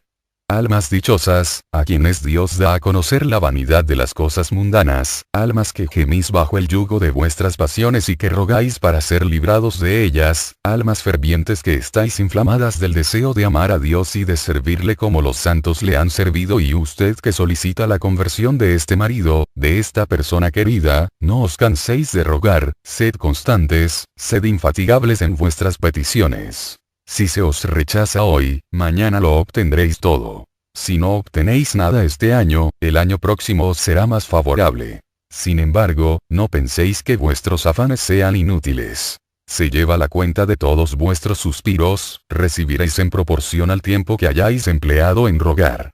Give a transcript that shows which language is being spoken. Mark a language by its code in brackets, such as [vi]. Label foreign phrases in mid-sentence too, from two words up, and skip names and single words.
[es] Almas dichosas, a quienes Dios da a conocer la vanidad de las cosas mundanas, almas que gemís bajo el yugo de vuestras pasiones y que rogáis para ser librados de ellas, almas fervientes que estáis inflamadas del deseo de amar a Dios y de servirle como los santos le han servido y usted que solicita la conversión de este marido, de esta persona querida, no os canséis de rogar, sed constantes, sed infatigables en vuestras peticiones. Si se os rechaza hoy, mañana lo obtendréis todo. Si no obtenéis nada este año, el año próximo os será más favorable. Sin embargo, no penséis que vuestros afanes sean inútiles. Se lleva la cuenta de todos vuestros suspiros, recibiréis en proporción al tiempo que hayáis empleado en rogar.